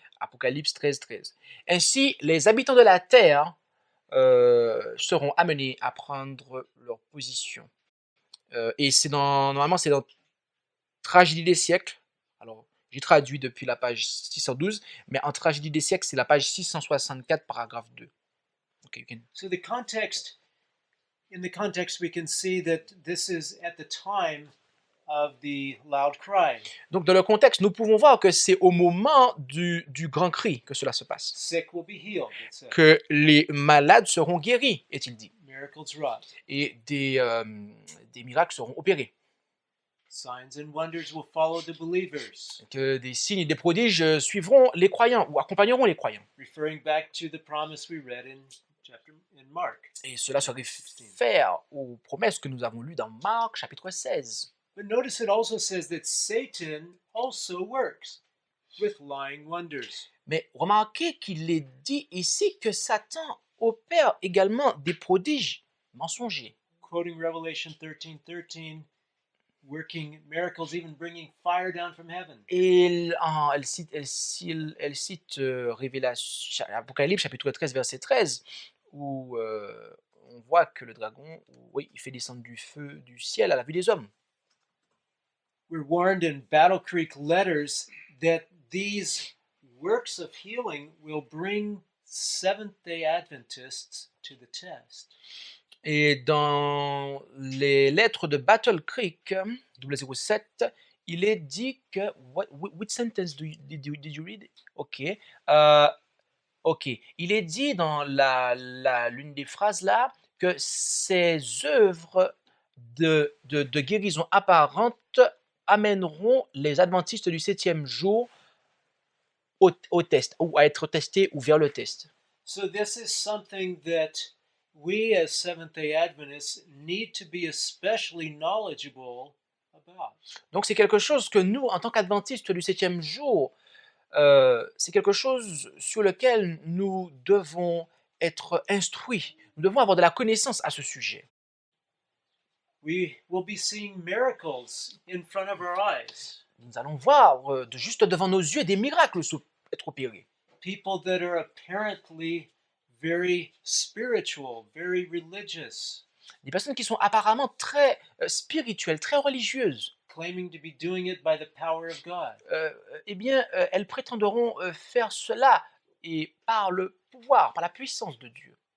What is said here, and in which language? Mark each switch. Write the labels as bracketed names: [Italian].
[French] Apocalypse 13:13. Ainsi, les habitants de la terre seront amenés à prendre leur position. Et normalement, c'est dans Tragédie des siècles. Alors, j'ai traduit depuis la page 612, mais en Tragédie des siècles, c'est la page 664, paragraphe 2. [English] Okay, So in the context, we can see that this is at the time of the loud cry. [French] Donc, dans le contexte, nous pouvons voir que c'est au moment du grand cri que cela se passe. [English] Sick will be healed, it says. [French] Que les malades seront guéris, est-il dit. [English] Miracles wrought. [French] Et des miracles seront opérés. [English] Signs and wonders will follow the believers. [French] Que des signes et des prodiges suivront les croyants ou accompagneront les croyants. [English] Referring back to the promise we read in Mark. [French] Et cela se réfère aux promesses que nous avons lues dans Marc chapitre 16. [English] But notice it also says that Satan also works with lying wonders. [French] Mais remarquez qu'il est dit ici que Satan opère également des prodiges mensongers. [English] Quoting Revelation 13:13, working miracles, even bringing fire down from heaven. [French] Et elle cite Apocalypse chapitre 13 verset 13 où on voit que le dragon, oui, il fait descendre du feu du ciel à la vue des hommes. [English] We're warned in Battle Creek letters that these works of healing will bring Seventh-day Adventists to the test. [French] Et dans les lettres de Battle Creek 007, il est dit que [English] which sentence did you read? Ok. Ok. [French] Il est dit dans l'une des phrases là que ces œuvres de guérison apparente amèneront les adventistes du 7e jour au test, ou à être testés ou vers le test. [English] So this is something that we as Seventh-day Adventists need to be especially knowledgeable about. [French] Donc c'est quelque chose que nous, en tant qu'adventistes du 7e jour, c'est quelque chose sur lequel nous devons être instruits. Nous devons avoir de la connaissance à ce sujet. [English] We will be seeing miracles in front of our eyes. [French] Nous allons voir juste devant nos yeux des miracles être opérés. [English] People that are apparently very spiritual, very religious, [French] Des personnes qui sont apparemment très spirituelles, très religieuses. [English] claiming to be doing it by the power of God. [French] Eh bien, elles prétenderont faire cela et par le pouvoir, par la puissance de Dieu.